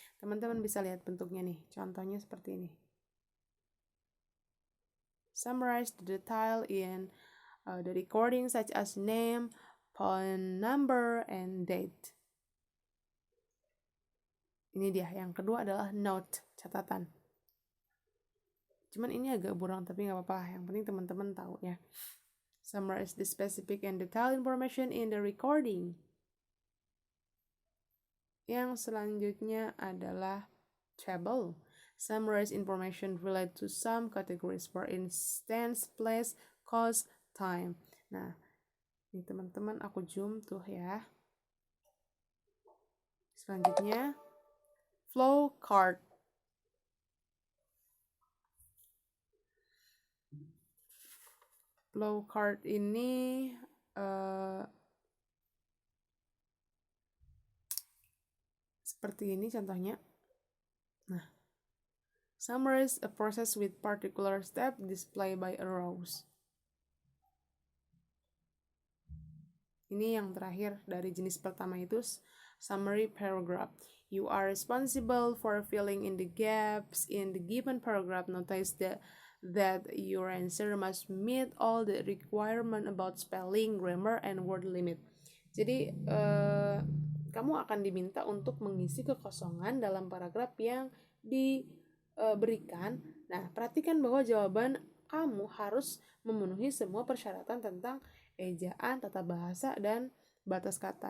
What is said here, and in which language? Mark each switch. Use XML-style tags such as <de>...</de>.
<id>Teman-teman bisa lihat bentuknya nih, contohnya seperti ini.</id> <en>Summarize the detail in the recording such as name, phone number, and date.</en> <id>Ini dia. Yang kedua adalah note, catatan. Cuman ini agak buram tapi nggak apa-apa. Yang penting teman-teman tahu ya.</id> <en>Summarize the specific and detailed information in the recording.</en> <id>Yang selanjutnya adalah table.</id> <en>Summarize information related to some categories, for instance, place, cost, time.</en> <id>Nah, ini teman-teman aku zoom tuh ya. Selanjutnya, flow chart. Flow chart ini seperti ini contohnya.</id> <en>Nah, summarize a process with particular step displayed by arrows.</en> <id>Ini yang terakhir dari jenis pertama itu summary paragraph.</id> <en>You are responsible for filling in the gaps in the given paragraph. Notice that your answer must meet all the requirement about spelling, grammar, and word limit.</en> <id>Jadi kamu akan diminta untuk mengisi kekosongan dalam paragraf yang diberikan. Nah, perhatikan bahwa jawaban kamu harus memenuhi semua persyaratan tentang ejaan, tata bahasa, dan batas kata.</id>